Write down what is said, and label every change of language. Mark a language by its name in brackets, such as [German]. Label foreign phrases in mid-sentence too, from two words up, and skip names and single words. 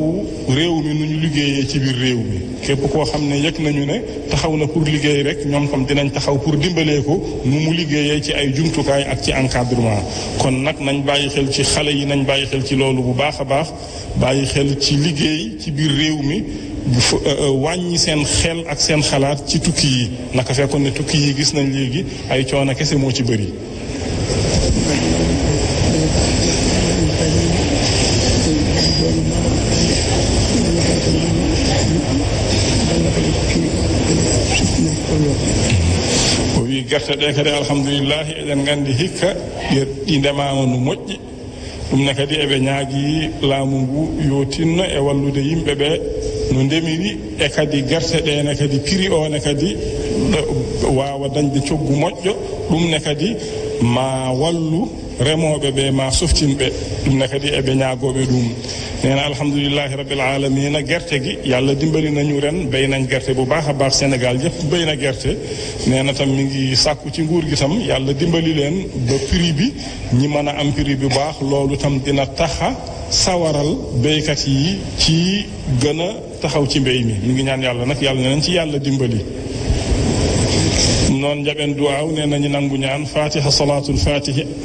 [Wolof] réew mi nu ñu liggéeyee ci biir réew mi képp koo xam ne yëg nañu ne taxaw na pour liggéey rek ñoom tam dinañ taxaw pour dimbalee ko nu mu liggéeyee ci ay jumtukaay ak ci encadrement kon nag nañ bàyyi xel ci xale yi nañ bàyyi xel ci loolu bu baax a baax bàyyi xel ci liggéey ci biir réew mi wàññi seen xel ak seen xalaat ci tukki yi naka fekkoon ne tukki yi gis nañ léegi ay coono kese moo ci bëri [Fula] o wi gerte ɗe kadi alhamdulillahi eɗen gandi hikka ɗi ndemama no moƴƴi ɗum ne kadi eɓe ñaagui laamu ngu yo tinno e wallude yimɓe ɓe no ndemiri e kadi gerte ɗene kadi prix o ne kadi wawa dañde coggu moƴƴo ɗum ne kadi ma wallu remoɓe ɓe ma softinɓe ɗum ne kadi eɓe ñaagoɓe ɗum nena alhamdulillahi [Arabic] رب العالمين [Wolof] gerte gi yàlla dimbali nañu ren béy nañ gerte bu baax a baax Sénégal yëpp béy na gerte neena tam mi ngi sàkku ci nguur gi tam yàlla dimbali leen ba prix bi ñi mën a am prix bi baax loolu tam dina taxa sawaral béykat yi ci gën a taxaw ci mbéy mi ngi ñaan yàlla nag yàlla ne nañ ci yàlla dimbali [Fula] noon njaɓen duwaaw [Wolof] nee nañu nangu ñaan [Arabic] الفاتحة صلاة الفاتح